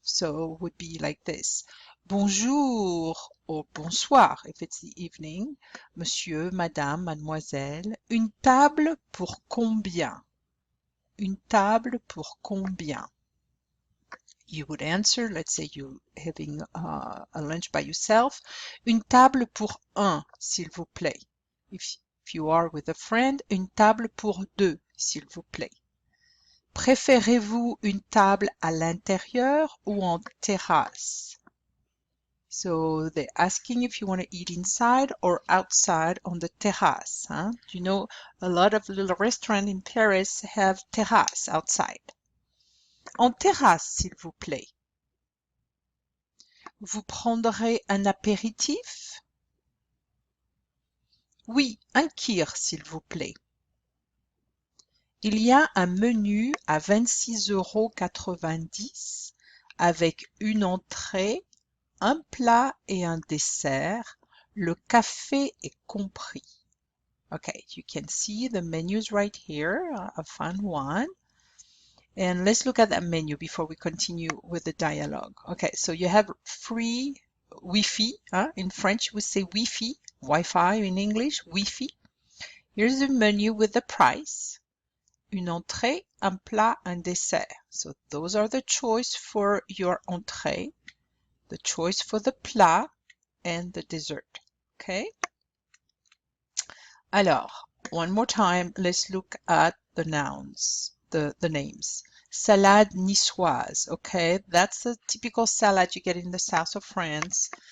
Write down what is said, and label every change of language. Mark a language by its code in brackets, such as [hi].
[en] So it would be like this. Bonjour or bonsoir if it's the evening. [fr] Monsieur, madame, mademoiselle. Une table pour combien? Une table pour combien? [en] You would answer, let's say you're having a lunch by yourself. [fr] Une table pour un, s'il vous plaît. [en] If you are with a friend, [fr] une table pour deux, s'il vous plaît. Préférez-vous une table à l'intérieur ou en terrasse? [en] So they're asking if you want to eat inside or outside on the terrasse. Huh? You know, a lot of little restaurants in Paris have terrasse outside. [fr] En terrasse, s'il vous plaît. Vous prendrez un apéritif? Oui, un kir, s'il vous plaît. Il y a un menu à 26,90 € avec une entrée, un plat et un dessert. Le café est compris. [en] Okay, you can see the menus right here. I found one. And let's look at that menu before we continue with the dialogue. Okay, so you have free Wi-Fi. In French, we say Wi-Fi. Wi-Fi in English, Wi-Fi. Here's the menu with the price. [fr] Une entrée, un plat, un dessert. [en] So those are the choice for your entrée, the choice for the plat, and the dessert. Okay? Alors, one more time, let's look at the nouns, the names. Salade niçoise, okay? That's a typical salad you get in the south of France.